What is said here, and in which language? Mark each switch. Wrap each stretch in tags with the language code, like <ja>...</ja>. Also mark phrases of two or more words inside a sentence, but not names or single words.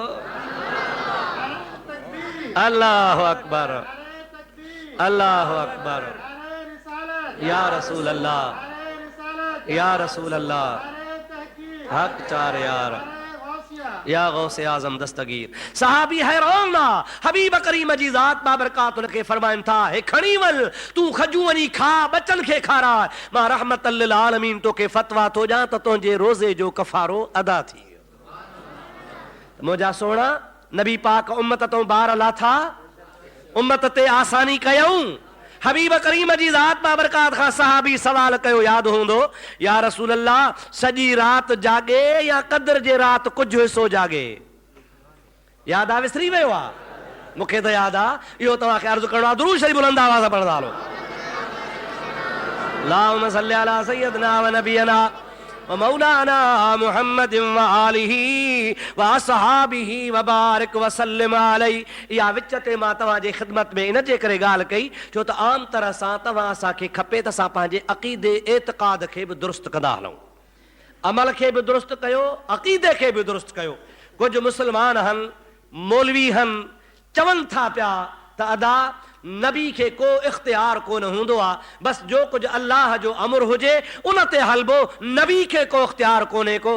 <ar>الله أكبر، الله أكبر, يا رسول الله، يا رسول الله,</ar> <ur>حق چار یار، یا غوث اعظم دستگیر.</ur> <sd>सहाबी हैरान ना, हबीब करीम जी ज़ात बाबरकात उनखे फरमाइनि था हे खणी वञ, तूं खजूं वञी खा, बचनि खे खाराए, मां</sd> <ar>رحمة للعالمين</ar> <sd>तोखे फतवा थो ॾियां त तुंहिंजे रोज़े जो कफ़ारो अदा थी वियो। मुंहिंजा सोणा नबी पाक उम्मत तो बार लाथा, उम्मत ते आसानी कयऊं। हबीब करीम जी ज़ात बाबरकात खां सहाबी सवाल कयो, यादि हूंदो,</sd> <ar>يا رسول الله</ar> <sd>सॼी राति जागे या क़द्र जे राति कुझु हिसो जागे? यादि आहे? विसरी वियो आहे? मूंखे त यादि आहे। इहो तव्हांखे अर्ज़ु करिणो आहे, दुरूद शरीफ़ बुलंद आवाज़ पढ़ंदा हलो।</sd> <ar>اللهم صل على سيدنا و نبينا و مولانا محمد و آله و أصحابه و بارك و سلم عليه.</ar> <sd>इहा विच ते मां तव्हांजे ख़िदमत में इन जे करे ॻाल्हि कई, छो त आम तरह सां तव्हां असांखे खपे त असां पंहिंजे अक़ीदे एतिक़ाद खे बि दुरुस्त कंदा हलूं, अमल खे बि दुरुस्त कयो, अक़ीदे खे बि दुरुस्त कयो। कुझु मुस्लमान आहिनि, मौलवी आहिनि, चवनि था पिया त अदा नबी खे को इख्तियार कोन हूंदो आहे, बस जो कुछ अल्लाह जो अमर हुजे उन ते हलबो, नबी खे को इख्तियार कोन्हे को।</sd>